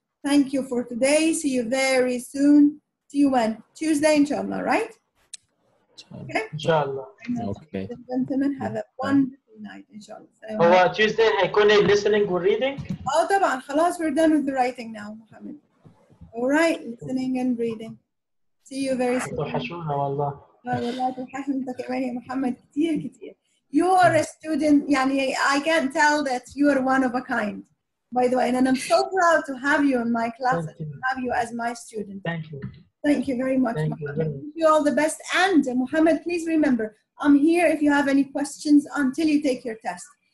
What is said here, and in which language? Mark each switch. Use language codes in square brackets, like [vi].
[en] Thank you for today. See you very soon. See you when? Tuesday, inshallah, right? Okay? inshallah. Okay. Gentlemen, have a wonderful night, inshallah. [ar] هو [en] Tuesday [ar] هيكون [en] listening or reading? Oh, [ar] طبعا خلاص, [en] we're done with the writing now, Mohammed. All right, listening and reading. See you very soon. [ar] توحشونا والله. والله توحشنا انت كمان يا محمد كتير كتير. [en] You are a student, يعني I can tell that you are one of a kind, by the way, and I'm so proud to have you in my class and to have you as my student. Thank you. Thank you very much, Thank Mohammed. you. Wish you all the best. And Mohammed, please remember, I'm here if you have any questions until you take your test.